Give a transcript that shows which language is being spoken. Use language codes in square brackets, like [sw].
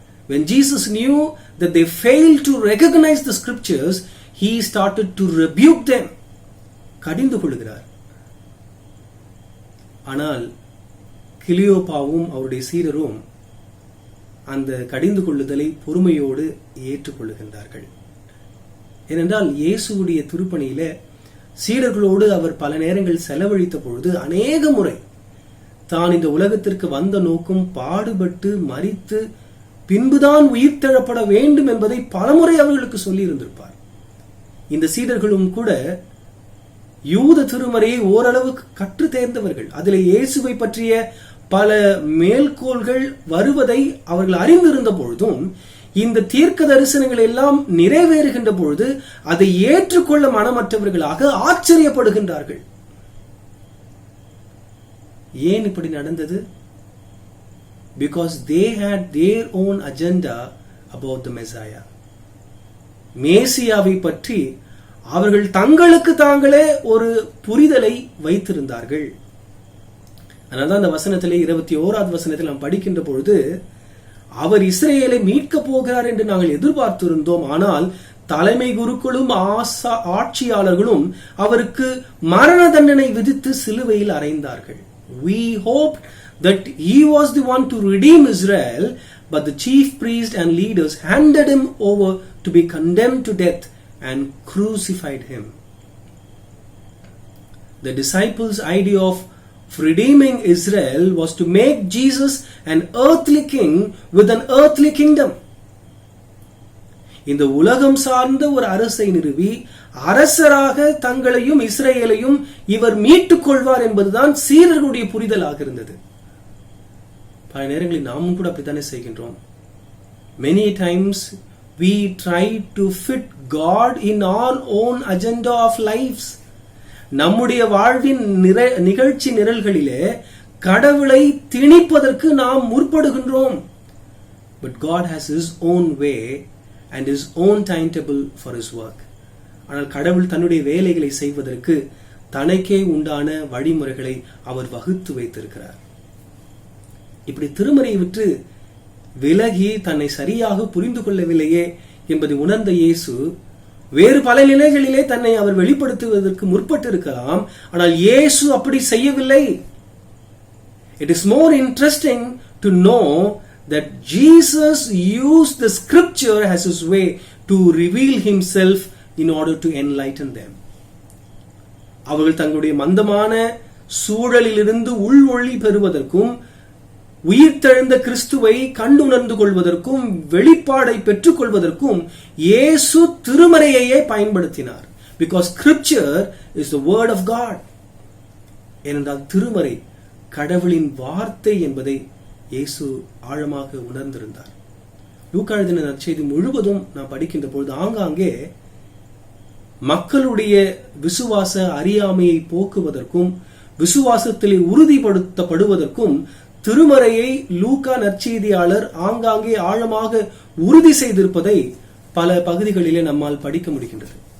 [en] When Jesus knew that they failed to recognize the scriptures, he started to rebuke them. [ta] கடிந்து கொள்கிறார். ஆனால் கிளியோபாவும் அவருடைய சீடரும் அந்த கடிந்து கொள்ளுதலை பொறுமையோடு ஏற்றுக்கொள்ளுகின்றார்கள். ஏனென்றால் இயேசுடைய திருப்பணியில சீடர்களோடு அவர் பல நேரங்கள் செலவழித்த பொழுது அநேக முறை தான் இந்த உலகத்திற்கு வந்த நோக்கம் பாடுபட்டு மரித்து பின்புதான் உயிர்த்தெழப்பட வேண்டும் என்பதை பலமுறை அவர்களுக்கு சொல்லி இருந்திருப்பார். இந்த சீடர்களும் கூட யூத திருமறையை ஓரளவுக்கு கற்று தேர்ந்தவர்கள். அதில் இயேசுவை பற்றிய பல மேல்கோள்கள் வருவதை அவர்கள் அறிந்திருந்த பொழுதும் இந்த தீர்க்க தரிசனங்கள் எல்லாம் நிறைவேறுகின்ற பொழுது அதை ஏற்றுக்கொள்ள மனமற்றவர்களாக ஆச்சரியப்படுகின்றார்கள். ஏன் இப்படி நடந்தது? [en] Because they had their own agenda about the Messiah. [ta] மேசியாவை பற்றி அவர்கள் தங்களுக்கு தாங்களே ஒரு புரிதலை வைத்திருந்தார்கள். அதனால்தான் அந்த வசனத்திலே 21வது வசனத்தில் நாம் படிக்கின்ற பொழுது, அவர் இஸ்ரேலை மீட்க போகிறார் என்று நாங்கள் எதிர்பார்த்திருந்தோம், ஆனால் தலைமை குருக்களும் ஆட்சியாளர்களும் அவருக்கு மரண தண்டனை விதித்து சிலுவையில் அறைந்தார்கள். [en] We hoped that he was the one to redeem Israel, but the chief priests and leaders handed him over to be condemned to death and crucified him. The disciples' idea of redeeming Israel was to make Jesus an earthly king with an earthly kingdom. [ta] இந்த உலகம் சார்ந்த ஒரு அரசை நிறுவி அரசராக தங்களையும் இஸ்ரேலையும் இவர் மீட்டுக் கொள்வார் என்பதுதான் சீடர்களுடைய புரிதலாக இருந்தது. பல நேரங்களில் நாமும் கூட அப்படித்தானே செய்கின்றோம். [en] Many times we try to fit God in our own agenda of lives. [ta] நம்முடைய வாழ்வின் நிகழ்ச்சி நிரல்களிலே கடவுளை திணிப்பதற்கு நாம் முற்படுகின்றோம். [en] But God has his own way and his own timetable for his work. [ta] ஆனால் கடவுள் தன்னுடைய வேலைகளை செய்வதற்கு தனக்கே உண்டான வழிமுறைகளை அவர் வகுத்து வைத்திருக்கிறார். இப்படி திருமறையை விட்டு விலகி தன்னை சரியாக புரிந்து கொள்ளவில்லையே என்பதை உணர்ந்த இயேசு வேறு பல நிலைகளிலே தன்னை அவர் வெளிப்படுத்துவதற்கு முற்பட்டிருக்கலாம். ஆனால் இயேசு அப்படி செய்யவில்லை. [en] It is more interesting to know that Jesus used the scripture as his way to reveal himself in order to enlighten them. [ta] அவர்கள் தங்களுடைய மந்தமான சூழலிலிருந்து உள் ஒளி பெறுவதற்கும் உயிர்த்தெழுந்த கிறிஸ்துவை கண்டுணர்ந்து கொள்வதற்கும் வெளிப்பாடை பெற்றுக் கொள்வதற்கும் இயேசு திருமறையையே பயன்படுத்தினார். [en] Because scripture is the word of God. [ta] ஏனென்றால் திருமறை கடவுளின் வார்த்தை என்பதை இயேசு ஆழமாக உணர்ந்திருந்தார். லூக்கா எழுதின நற்செய்தி முழுவதும் நாம் படிக்கின்ற பொழுது ஆங்காங்கே மக்களுடைய விசுவாச அறியாமையை போக்குவதற்கும் விசுவாசத்திலே உறுதிப்படுத்தப்படுவதற்கும் திருமறையை லூக்கா நற்செய்தியாளர் ஆங்காங்கே ஆழமாக உறுதி செய்திருப்பதை பல பகுதிகளிலே நம்மால் படிக்க முடிகின்றது.